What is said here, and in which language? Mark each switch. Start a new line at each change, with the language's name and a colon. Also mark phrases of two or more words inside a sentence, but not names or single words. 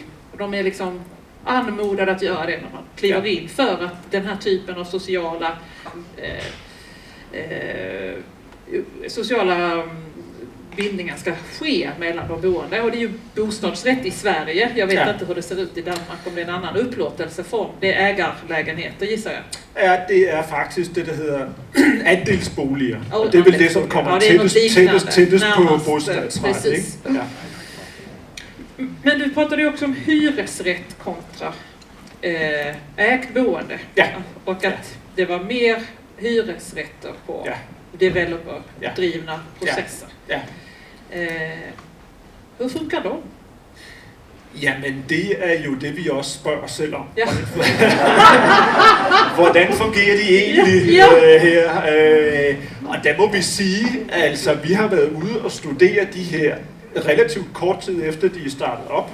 Swedish: De är liksom anmodade att göra det när man kliver in, för att den här typen av sociala bindningar ska ske mellan de boende. Och det är ju bostadsrätt i Sverige. Jag vet inte hur det ser ut i Danmark, om det är en annan upplåtelseform. Det är ägarlägenheter, gissar jag.
Danish: Ja, det er faktisk det, der hedder andelsboliger. Og det er vel det, som kommer tættest på bostadsrätt, ikke? Ja.
Swedish: Men du pratade ju också om hyresrätt kontra ägt boende. Ja. Och att det var mer hyresrätter på developerdrevna processer. Ja. Hur funkar de?
Danish: Jamen, det er jo det, vi også spørger os selv om. Ja. Hvordan fungerer de egentlig her? Og der må vi sige, altså, vi har været ude og studere de her relativt kort tid efter, de er startet op.